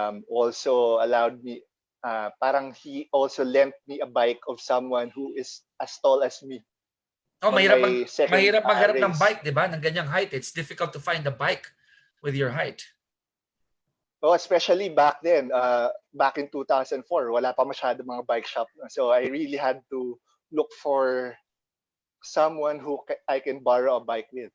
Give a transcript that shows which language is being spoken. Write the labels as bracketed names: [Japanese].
[English] Also allowed me, [Filipino] parang [English] he also lent me a bike of someone who is as tall as me. [Filipino] Oh, mahirap maghanap ng bike, di ba? Ng ganyang height. [English] It's difficult to find a bike with your height. Oh, especially back then, back in 2004, [Filipino] wala pa masyado mga [English] bike shop. So I really had to look for someone who I can borrow a bike with.